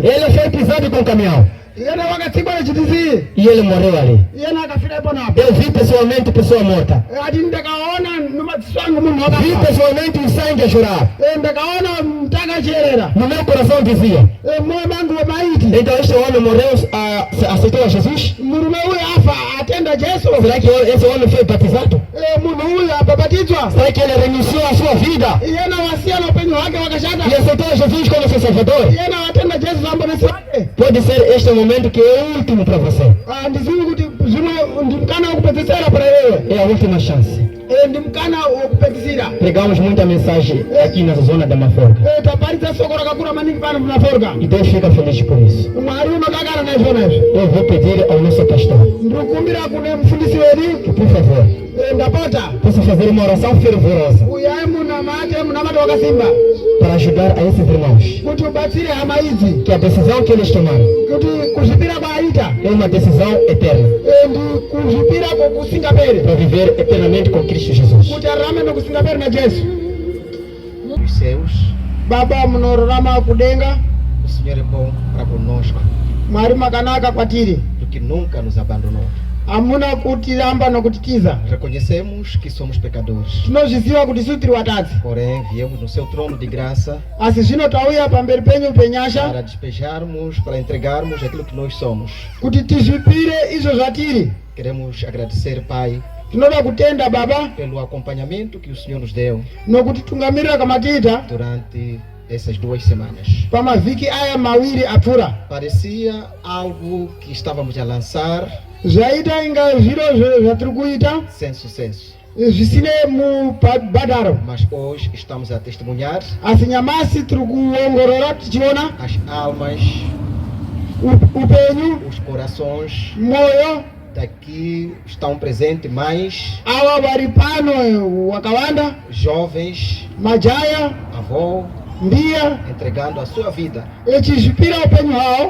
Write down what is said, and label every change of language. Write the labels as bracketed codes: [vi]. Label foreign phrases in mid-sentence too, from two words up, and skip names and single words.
[pt] Ele foi pisado com o caminhão [sn] Iyena wakatsikwa nechitizi. [pt] e ele morreu ali. [sn] Iyena akafira ipo napo. [pt] Eu vi pessoalmente pessoa morta. [sn] Ati ndakaona nomadziso angu munhu [pt] Vi [sn] wakafa. [pt] pessoalmente o sangue a chorar. [sn] Ndakaona mtaka achierera. [pt] No meu coração dizia, [sn] Moyo mangu wemaiti. [pt] então este homem morreu, aceitou a Jesus? [sn] Murume uyu afa atenda Jesu. [pt] Será que esse homem foi batizado? [sn] Munhu uyu abhabatidzwa. [pt] Será que ele renunciou à sua vida [sn] Iyena wasiya noupenyu hwake wakashata. [pt] e aceitou a Jesus como seu Salvador? [sn] Iyena watenda Jesu samponesi wake. [pt] Pode ser este momento que é o último para você. [sn] Ndizivi kuti zvimwe ndimukana wokupedzisira para iwewe. [pt] É a última chance. [sn] Ndimukana wokupedzisira. [pt] Pregamos muita mensagem aqui na zona da Maforga [sn] Taparidza soko rakakura maningi pano munaforga. [pt] e Deus fica feliz por isso. [sn] Mwari unodakara naizvona izvi. [pt] Eu vou pedir ao nosso pastor [sn] Ndikukumbira kune mufundisi wedu. [pt] que, por favor, [sn] Ndapota. [pt] possa fazer uma oração fervorosa [sn] Uyai munamate wakasimba. [pt] para ajudar a esses irmãos. [sn] Kuti ubatsire hama idzi. [pt] Que a decisão que eles tomaram [sn] Kuti kuzvipira kwaita. [pt] é uma decisão eterna [sn] Ndi kuzvipira kwokusingaperi. [pt] para viver eternamente com Cristo Jesus. [sn] Kuti ararame nokusingaperi naJesu. [pt] Os céus, [sn] Baba munorarama kudenga. [pt] o Senhor é bom para conosco, [sn] Mwari makanaka kwatiri. [pt] porque nunca nos abandonou. [sn] Hamuna kutiramba nokutitiza. [pt] Reconhecemos que somos pecadores, [sn] Tinozviziva kuti isu tiri watadzi. [pt] porém viemos no seu trono de graça [sn] Asi zvino tauya pamberi penyu penyasha. [pt] para despejarmos, para entregarmos aquilo que nós somos. [sn] Kuti tizvipire izvo zvatiri. [pt] Queremos agradecer, Pai, [sn] Tinoda kutenda Baba [pt] pelo acompanhamento que o Senhor nos deu [sn] nokutitungamirira kamatiita [pt] durante essas 2 semanas. [sn] pamavhiki aya mawiri apfuura. [pt] Parecia algo que estávamos a lançar [sn] Zvaita inga zviro zvatiri kuita [pt] sem sucesso, [sn] zvisine mubhadharo. [pt] Mas hoje estamos a testemunhar [sn] Asi nyamasi tiri kuongorora tichiona [pt] as almas, [sn] upenyu, [pt] os corações [sn] moyo [pt] daqui estão presentes, mais [sn] ava vari pano wakawanda, [pt] jovens, [sn] majaya, [pt] avô, [sn] mbiya [pt] entregando a sua vida [sn] echizvipira upenyu hwavo